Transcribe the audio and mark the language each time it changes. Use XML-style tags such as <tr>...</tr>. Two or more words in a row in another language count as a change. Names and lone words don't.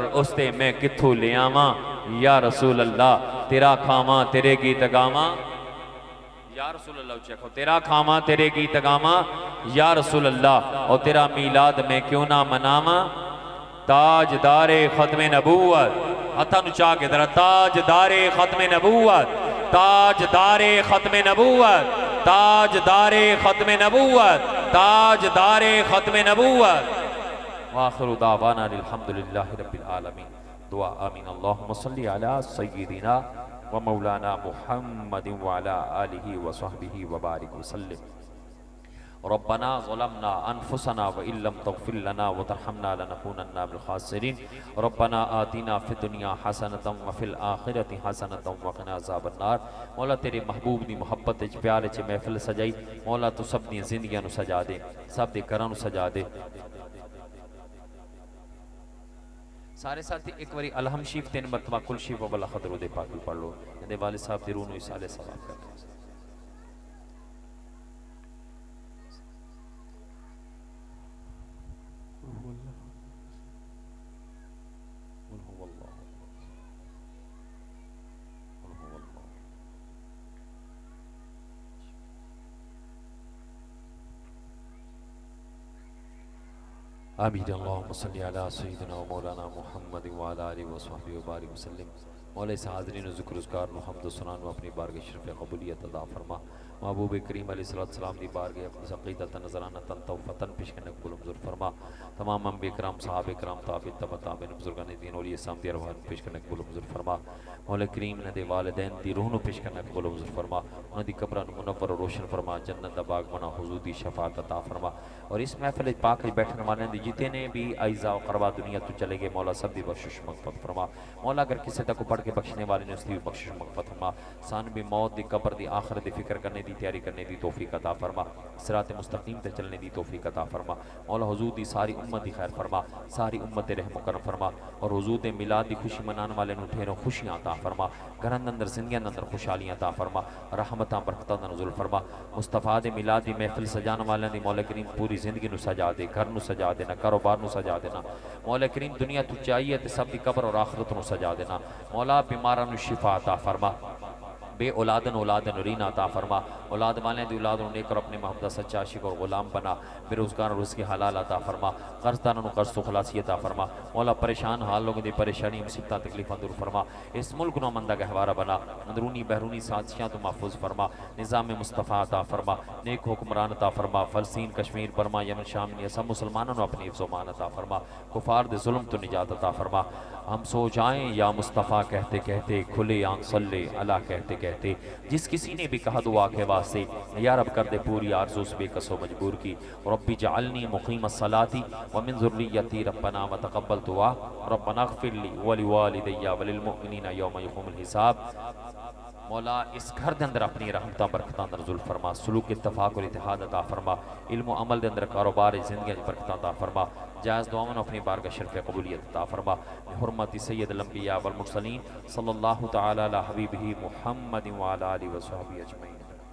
<pa>اس تے میں کتھو لے آواں</pa> <ar>یا رسول اللہ،</ar> <pa>تیرا کھاماں تیرے گیت گاواں</pa> <ar>یا رسول اللہ،</ar> <pa>چکھو تیرا کھاماں تیرے گیت گاواں</pa> <ar>یا رسول اللہ،</ar> <pa>اور تیرا میلاد میں کیوں نہ مناواں، تاجدار ختم نبوت، ہتھاں نو چاہ کے ذرا، تاجدار ختم نبوت، تاجدار ختم نبوت، تاجدار ختم نبوت، تاجدار ختم نبوت۔</pa> <ar>وآخر دعوانا الحمدللہ رب العالمین، دعا آمین۔ اللہم صلی علی سیدنا و مولانا محمد وعلا آلہ و صحبہ وبارک وسلم۔ ربنا ظلمنا انفسنا وان لم تغفر لنا وترحمنا لنكونن من الخاسرین ربنا آتنا فی الدنیا حسنۃ وفی الآخرۃ حسنۃ وقنا عذاب النار۔</ar> <pa>مولا تیرے محبوب دی محبت وچ پیار وچ محفل سجائی، مولا تو سب دی زندگیاں نو سجا دے، سب دے گھراں نو سجا دے۔ سارے ساتھی ایک واری الحمد شریف 3 مرتبہ کل شریف و بلخ درود پاک بھی پڑھ لو، اندے والد صاحب دی روح نو اصالہ ثواب کر دے۔</pa> <ar>قل هو اللہ، قل هو اللہ۔ آمین۔ اللہم صلی علی سیدنا و مولانا محمد وعلی آلہ وصحبہ وبارک وسلم۔</ar> <pa>مولا اس حاضرین و ذکر اذکار و حمد و ثنا و اپنی بارگاہ شرف قبولیت عطا فرما۔ محبوب کریم علیہ السلام دی بارگاہ اقدس عقیدت نظرانتا توفتن پیش کرنے قبول منظور فرما۔ تمام انبیاء کرام، صحابہ کرام، تابعین، تبع تابعین، بزرگان دین، اولیاء اسلام دی ارواح پیش کرنے قبول منظور فرما۔ مولا کریم نے دے والدین دی روح نو پیش کرنے قبول منظور فرما، انہاں دی قبراں نو منور و روشن فرما، جنت دا باغ بنا، حضور دی شفاعت عطا فرما۔ اور اس محفل پاک وچ بیٹھنے والے دی جتنے بھی اعزاء و قربا دنیا تو چلے گئے، مولا سب دی بخشش مغفرت فرما۔ مولا اگر کسی تک پڑھ کے بخشنے والے نے اس دی بخشش مغفرت فرما۔ سان بھی موت دی قبر دی آخرت دی فکر کرنے دی تیاری کرنے دی توفیق عطا فرما، صراط مستقیم تے چلنے دی توفیق عطا فرما۔ مولا حضور دی ساری امت دی خیر فرما، ساری امت رحم و کرم فرما، اور حضور دے میلاد دی خوشی منان والے نو ڈھیروں خوشیاں عطا فرما، گھراں دے اندر زندگیاں دے اندر خوشحالیاں عطا فرما، رحمتاں برکتاں دا نزول فرما۔ مصطفیٰ دے میلاد دی محفل سجان والے دی مولا کریم پوری زندگی نو سجا دے، گھر نو سجا دینا، کاروبار نو سجا دینا۔ مولا کریم دنیا تو چاہیے تے سب دی قبر اور آخرت نو سجا دینا۔ مولا بیماراں نو شفا عطا فرما، بے اولادن اولاد نورین عطا فرما، اولاد والے دی اولاد نو نیک اور اپنے محمد دا سچا عاشق اور غلام بنا، بے روزگار اور رزق حلال عطا فرما، قرض داروں نو قرض تو خلاصی عطا فرما۔ مولا پریشان حال لوگوں دی پریشانی مصیبتاں تکلیفاں دور فرما، اس ملک نو امن دا گہوارہ بنا، اندرونی بیرونی سازشاں تو محفوظ فرما، نظام مصطفیٰ عطا فرما، نیک حکمران عطا فرما، فلسطین، کشمیر، برما، یمن، شام، یہ سب مسلمانوں نو اپنی حفظ و امان عطا فرما، کفار دے ظلم تو نجات عطا فرما۔</pa> <ur>ہم سو جائیں یا مصطفیٰ کہتے کہتے، کھلے آنکھ</ur> <ar>صلی اللہ</ar> <ur>کہتے کہتے، جس کسی نے بھی کہا دعا کے واسطے، یا رب کر دے پوری آرزو اس بے کس و مجبور کی۔</ur> <ar>ربی جعلنی مقیم الصلاۃ ومن ذریتی ربنا وتقبل دعا، ربنا اغفر لی ولوالدی وللمؤمنین یوم یقوم الحساب۔</ar> <pa>مولا اس گھر دے اندر اپنی رحمتاں برکتاں نزول فرما، سلوک اتفاق اور اتحاد عطا فرما، علم و عمل دے اندر کاروبار زندگی برکتاں عطا فرما، جائز دعاؤں نے اپنی بارگاہ شرف قبولیت عطا فرما، حرمت سید الانبیاء والمرسلین</pa> <ar>صلی اللہ تعالی علی حبیبہ محمد وعلی آلہ وصحبہ اجمعین۔</ar>